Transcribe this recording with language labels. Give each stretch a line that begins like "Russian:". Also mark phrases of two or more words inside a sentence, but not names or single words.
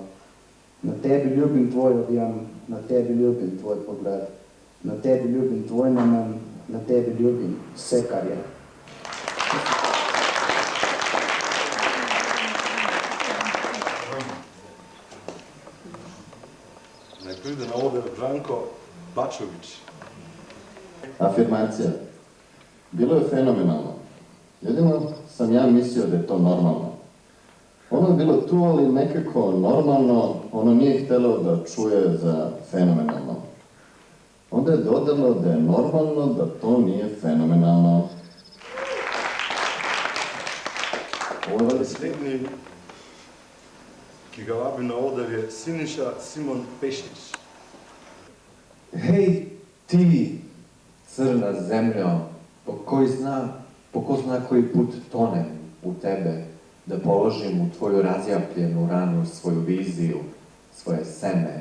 Slovenian: Na tebi ljubim tvoj objem, na tebi ljubim tvoj pogled, na tebi ljubim tvoj namen, na tebi ljubim vse, kar je. Naj pride na oder Branko Bačović.
Bosnian: Afirmacija. Bilo je fenomenalno. Jedino sam ja mislio da je to normalno. Ono je bilo tu, ali nekako normalno, ono nije htjelo da čuje za fenomenalno. Onda je dodalo da je normalno, da to nije fenomenalno.
Slovenian: Naslednji, ki ga vabim na oder, je Siniša Simon Pešić.
Serbian: Hej, ti, crna zemljo, po ko zna koji put tonem u tebe, da položim u tvoju razjapljenu ranu svoju viziju, svoje seme.